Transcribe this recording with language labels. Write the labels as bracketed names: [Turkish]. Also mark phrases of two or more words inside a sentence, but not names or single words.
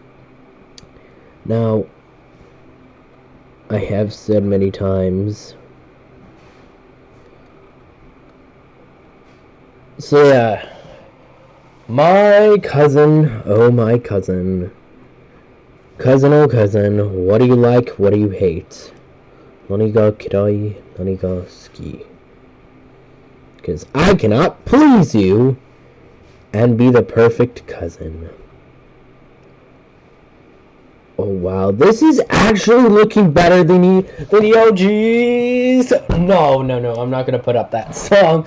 [English] Now, I have said many times, so yeah, my cousin, oh my cousin, oh cousin, what do you like, what do you hate? [Japanese] 何が嫌い、何が好き. [English] Because I cannot please you and be the perfect cousin. Oh wow, this is actually looking better than the OGs. No, I'm not gonna put up that song.